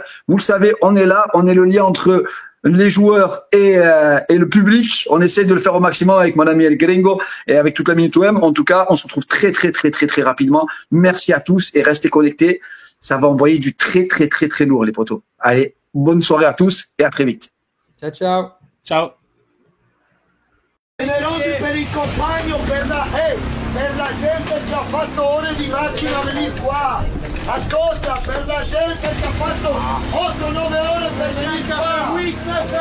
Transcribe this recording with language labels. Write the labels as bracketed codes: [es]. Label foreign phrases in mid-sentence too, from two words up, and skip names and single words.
[fr] Vous le savez, on est là, on est le lien entre les joueurs et le public. On essaie de le faire au maximum avec mon ami El Gringo et avec toute la Minute OM. En tout cas, on se retrouve très très très très très rapidement. Merci à tous et restez connectés. Ça va envoyer du très, très, très, très lourd, les potos. Allez, bonne soirée à tous et à très vite. [it] Ciao, ciao. Ciao. Generosi per il compagno, per la gente che ha fatto ore di macchina venire qua. Ascolta, per la gente che ha fatto 8-9 ore per venire qua.